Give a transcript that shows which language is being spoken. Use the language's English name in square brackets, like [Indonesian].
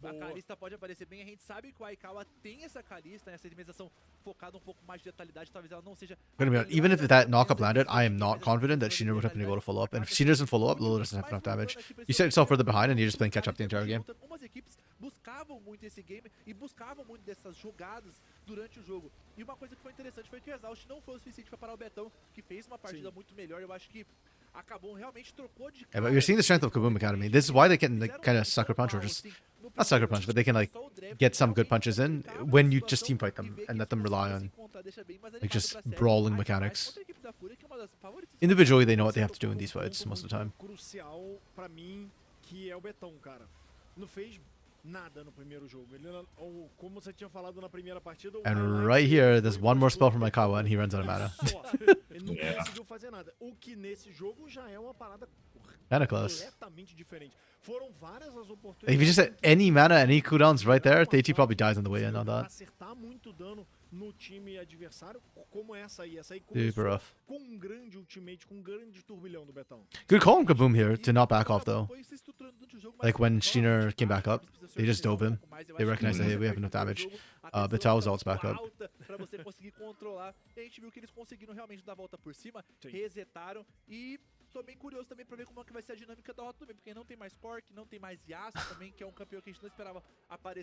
[Portuguese] A Kalista pode aparecer bem, a gente sabe que o Aikawa tem essa Kalista, essa otimização focada um pouco mais de letalidade, talvez ela não seja... [English] Gonna be honest, even if that knock-up landed, I am not confident that Sheena would have been able to follow up. And if Sheena doesn't follow up, Lolo doesn't have enough damage. You set yourself further behind and you're just playing catch-up the entire game. [Portuguese] Como as equipes buscavam muito esse game e buscavam muito dessas jogadas durante o jogo. E uma coisa que foi interessante foi que o Exaust não foi o suficiente para parar o Betão, que fez uma partida muito melhor. Eu acho que acabou realmente trocou de [English] Yeah, but you're seeing the strength of KBM.A Academy. This is why they can like, kind of sucker punch or just... Not sucker punch, but they can like get some good punches in when you just team fight them and let them rely on like just brawling mechanics. Individually, they know what they have to do in these fights most of the time. [Portuguese] Crucial pra mim que é o Betão, cara. Não fez nada no primeiro jogo. Ele, como você tinha falado na primeira partida, [English] And right here, there's one more spell from Aikawa and he runs out of mana. [Portuguese] Ele não conseguiu fazer nada. O que nesse jogo já é uma parada [English] Kinda close. [Portuguese] completamente diferente. Foram várias as oportunidades. [English] If you just had any mana, any cooldowns right there, Theiti probably dies on the way in on that. [Portuguese] Acertar muito dano no time adversário, como essa aí [English] Super [Portuguese] começou [English] rough. [Portuguese] com um grande ultimate, com um grande turbilhão do Betão. [English] Good call on KBM.A here to not back off though. Like when Steiner came back up, they just dove him. They recognized that hey, we have enough damage. Betal's ult's back up. [Portuguese] Pra você conseguir controlar. E a gente viu que eles conseguiram realmente dar a volta por cima, resetaram e tô bem curioso também pra ver como é que vai ser a dinâmica da rota também, porque não tem mais Cork, não tem mais Yasuo também, que é um campeão que a gente não esperava aparecer.